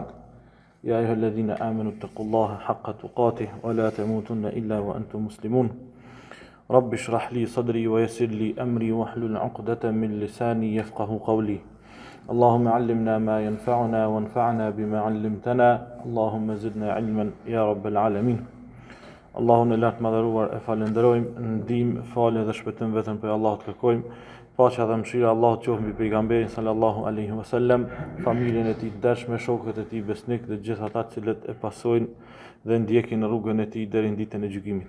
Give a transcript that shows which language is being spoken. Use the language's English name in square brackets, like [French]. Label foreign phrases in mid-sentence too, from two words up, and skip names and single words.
[Arabic] يا أيها الذين آمنوا اتقوا الله حق تقاته ولا تموتن إلا وأنتم مسلمون. رب اشرح لي صدري ويسر لي أمري واحلل عقدة من لساني يفقهوا قولي. اللهم علمنا ما ينفعنا وانفعنا بما علمتنا. اللهم زدنا علما يا رب العالمين. [Albanian] Allahun e lartë madhëruar e falenderojmë, ndihmë, falje dhe shpëtim vetëm për Allahut kërkojmë. Paqja dhe mëshira Allahut qoftë mbi pejgamberin [Arabic] صلى الله عليه وسلم, [Albanian] familjen e tij të ndershme, shokët e tij besnik dhe gjithë ata të cilët e pasojnë dhe ndjekin rrugën e tij deri në ditën e gjykimit.